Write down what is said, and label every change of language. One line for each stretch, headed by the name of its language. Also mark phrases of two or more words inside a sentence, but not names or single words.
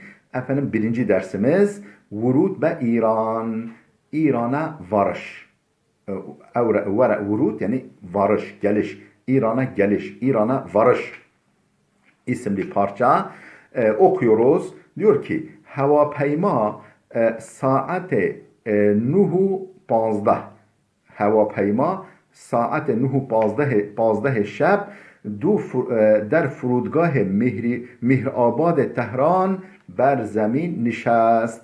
Turkish: Efendim, birinci dersimiz vurud ve İran. İran'a varış. Vurud yani varış, geliş. İran'a geliş, İran'a varış isimli parça okuyoruz. Diyor ki
Persian: هواپیما ساعت 9:15 هواپیما ساعت 9:15 شب در فرودگاه مهرآباد تهران بر زمین نشست.